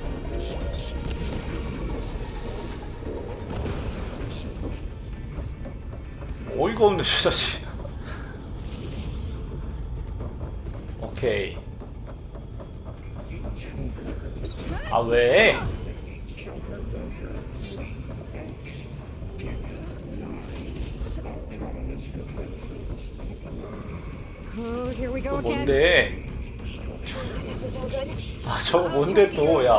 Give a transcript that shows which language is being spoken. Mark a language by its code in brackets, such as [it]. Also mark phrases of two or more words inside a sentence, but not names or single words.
[ko] 어이가 없네, 저 자식. 오케이. 왜? [en] Oh, here we go [ko] 또 [en] again. [ko] 뭔데? 저거 뭔데 또, 야.